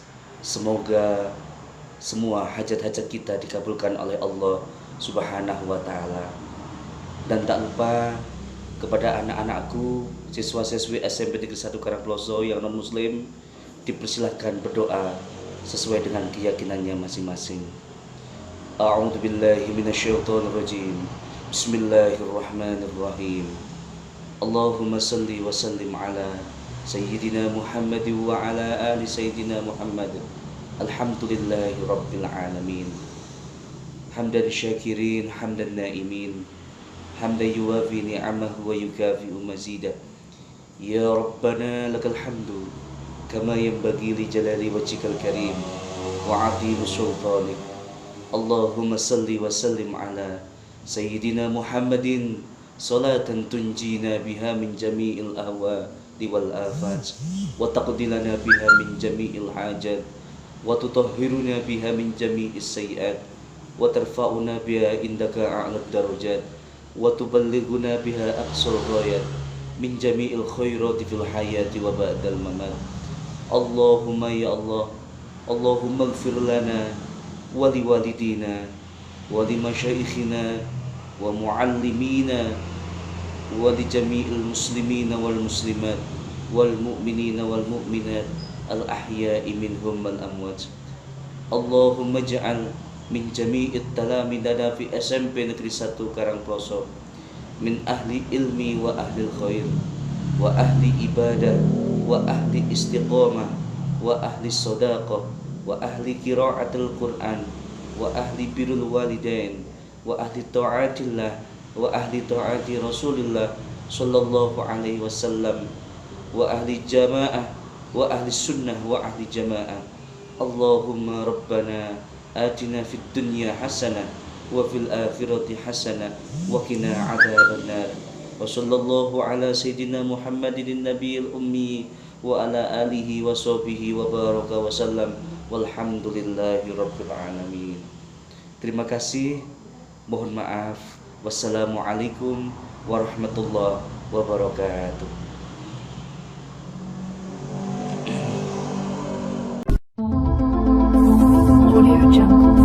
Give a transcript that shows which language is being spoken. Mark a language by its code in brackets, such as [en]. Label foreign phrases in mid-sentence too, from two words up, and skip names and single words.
[id] Semoga semua hajat-hajat kita dikabulkan oleh Allah [ar] سبحانه وتعالى. [id] Dan tak lupa kepada anak-anakku, siswa-siswi SMP Negeri 1 Karangploso yang non muslim, dipersilahkan berdoa sesuai dengan keyakinannya masing-masing. [ar] أعوذ بالله من الشيطان الرجيم. بسم الله الرحمن الرحيم. اللهم صل وسلم على سيدنا محمد وعلى آل سيدنا محمد. الحمد لله رب العالمين. حمدا شاكرين، حمدا ناعمين، حمدا يوافي نعمه ويكافئ مزيده. يا ربنا لك الحمد كما ينبغي لجلال وجهك الكريم وعظيم سلطانك. اللهم صل وسلم على سيدنا محمد صلاة تنجينا بها من جميع الأهوال والآفات وتقضي لنا بها من جميع الحاجات وتطهرنا بها من جميع السيئات وترفعنا بها عندك أعلى الدرجات وتبلغنا بها أقصى الغايات من جميع الخيرات في الحياة وبعد الممات. اللهم يا الله، اللهم اغفر لنا ولوالدينا ولمشايخنا ومعلمينا ولجميع المسلمين والمسلمات والمؤمنين والمؤمنات الأحياء منهم والأموات. اللهم اجعل من جميع تلاميذنا في SMP Negeri 1 Karangploso من أهل العلم وأهل الخير وأهل العبادة وأهل الاستقامة وأهل الصدقة وأهل قراءة القرآن وأهل بر الوالدين وأهل طاعة الله وأهل طاعة رسول الله صلى الله عليه وسلم وأهل الجماعة وأهل السنة وأهل الجماعة. اللهم ربنا آتنا في الدنيا حسنة وفي الآخرة حسنة وقنا عذاب النار. وصلى الله على سيدنا محمد النبي الأمي وعلى آله وصحبه وبارك وسلم والحمد لله رب العالمين. [id] Terima kasih, mohon maaf. [ar] والسلام عليكم ورحمة الله وبركاته. Audio Jungle.